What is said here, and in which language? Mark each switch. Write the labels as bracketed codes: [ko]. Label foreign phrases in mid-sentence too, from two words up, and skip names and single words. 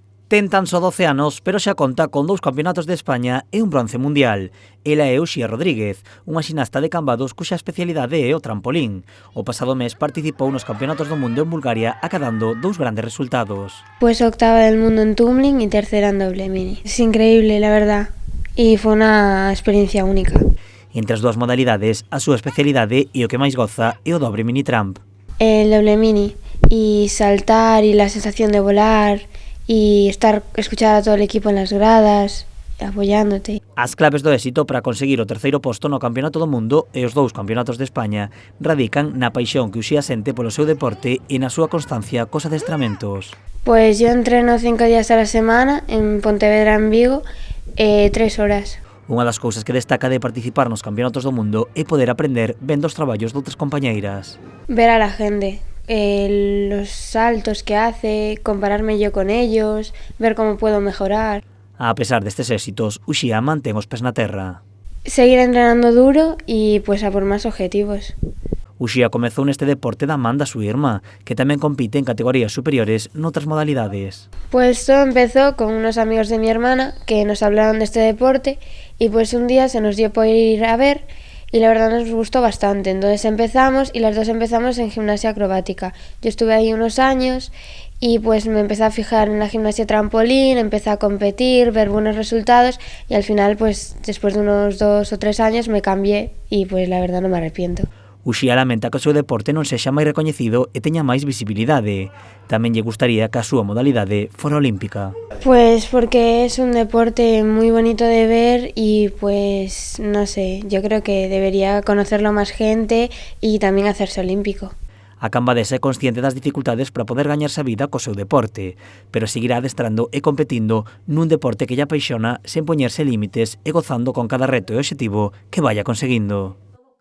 [gl] Ten tan só 12 anos, pero xa conta con 2 campeonatos de España e un bronce mundial. Ela é Uxía Rodríguez, unha xinasta de Cambados cuxa especialidade é o trampolín. O pasado mes participou nos campeonatos do mundo en Bulgaria acadando 2 grandes resultados. [es] Pues octava del mundo en tumbling y tercera en doble mini. Es increíble, la verdad, y fue una experiencia única. [gl] Entre as dúas modalidades, a súa especialidade e o que máis goza é o dobre mini tramp. [es] El doble mini, y saltar y la sensación de volar y escuchar a todo el equipo en las gradas, apoyándote. [gl] As claves do éxito para conseguir o terceiro posto no Campeonato do Mundo e os 2 campeonatos de España radican na paixón que Uxía sente polo seu deporte e na súa constancia cos adestramentos. [es] Pues yo entreno 5 días a la semana en Pontevedra, en Vigo, 3 horas. [gl] Unha das cousas que destaca de participar nos Campeonatos do Mundo é poder aprender vendo os traballos doutras compañeiras. [es] Ver a la gente, los saltos que hace, compararme yo con ellos, ver cómo puedo mejorar. [gl] A pesar destes éxitos, Uxía mantén os pés na terra. [es] Seguir entrenando duro y pues a por más objetivos. [gl] Uxía comezou neste deporte da man da súa irmá, que tamén compite en categorías superiores noutras modalidades. [es] Pues todo empezó con unos amigos de mi hermana que nos hablaron de este deporte y pues un día se nos dio por ir a ver y la verdad nos gustó bastante. Entonces empezamos y las dos empezamos en gimnasia acrobática. Yo estuve ahí unos años y pues me empecé a fijar en la gimnasia trampolín, empecé a competir, ver buenos resultados y al final pues después de unos 2 o 3 años me cambié y pues la verdad no me arrepiento. [gl] Uxía lamenta que o seu deporte non sexa máis recoñecido e teña máis visibilidade. Tamén lle gustaría que a súa modalidade fora olímpica. [es] Pues porque es un deporte muy bonito de ver y pues no sé, yo creo que debería conocerlo más gente y también hacerse olímpico. [gl] A cambadesa é consciente das dificultades para poder gañarse a vida co seu deporte, pero seguirá adestrando e competindo nun deporte que lle apaixona sen poñerse límites e gozando con cada reto e obxectivo que vaya conseguindo.